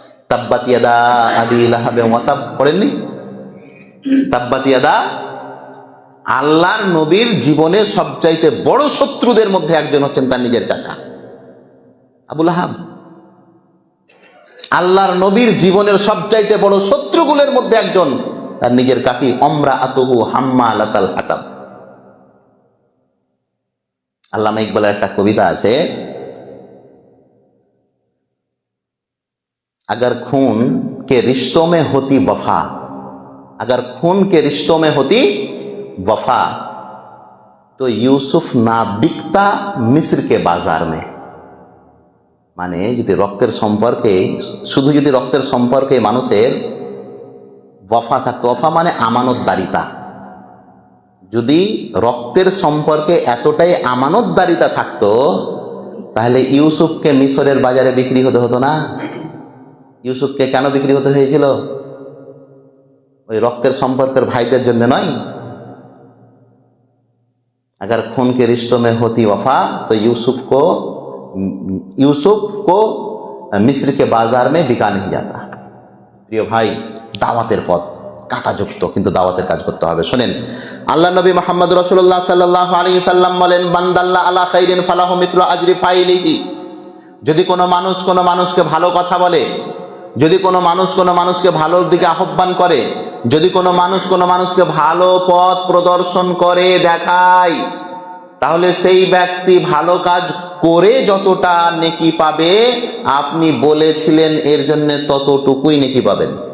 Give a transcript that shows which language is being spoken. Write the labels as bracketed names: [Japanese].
[Arabic] তাব্বাত ইয়াদা আবি লাহাব ওয়া তাব [Bangla] পড়েননি? [Arabic] তাব্বাত ইয়াদা, [Bangla] আল্লাহর নবীর জীবনের সবচাইতে বড় শত্রুদের মধ্যে একজন হচ্ছেন তার নিজের চাচা আবু লাহাব। আল্লাহর নবীর জীবনের সবচাইতে বড় শত্রুগুলোর মধ্যে একজন তার নিজের কাকি [Arabic] ইমরাআতুহু হাম্মালাতাল হাতাব। [Bangla] আল্লামা ইকবালের একটা কবিতা আছে, [Hindi] अगर खून के रिश्तों में होती वफा, अगर खून के रिश्तों में होती वफा तो यूसुफ ना बिकता मिस्र के बाजार में। [Bangla] মানে যদি রক্তের সম্পর্কে, শুধু যদি রক্তের সম্পর্কে মানুষের ওয়াফা থাকতো, ওয়াফা মানে আমানতদারিতা, যদি রক্তের সম্পর্কে এতটাই আমানতদারিতা থাকতো, তাহলে ইউসুফকে মিশরের বাজারে বিক্রি হতে হতো না। ইউসুফকে কেন বিক্রি হতে হয়েছিল? ওই রক্তের সম্পর্কের ভাইদের জন্য নয়। [Hindi] अगर खून के रिश्तों में होती वफा तो यूसुफ को मिस्र के बाजार में बिका नहीं जाता। [Bangla] প্রিয় ভাই, দাওয়াতের পথ কাঁটাযুক্ত, কিন্তু দাওয়াতের কাজ করতে হবে। শোনেন, আল্লাহ নবী মুহাম্মদ রাসূলুল্লাহ সাল্লাল্লাহু আলাইহি সাল্লাম বলেন, [Arabic] বান্দাল্লাহ আলা খাইরিন ফালাহু মিসলু আজরি ফাইলিহি। [Bangla] যদি কোনো মানুষ কোনো মানুষকে ভালো কথা বলে, যদি কোনো মানুষ কোনো মানুষকে ভালোর দিকে আহ্বান করে, যদি কোনো মানুষ কোনো মানুষকে ভালো পথ প্রদর্শন করে দেখায়, তাহলে সেই ব্যক্তি ভালো কাজ করে যতটা নেকি পাবে, আপনি বলেছিলেন এর জন্য ততটুকুই নেকি পাবেন।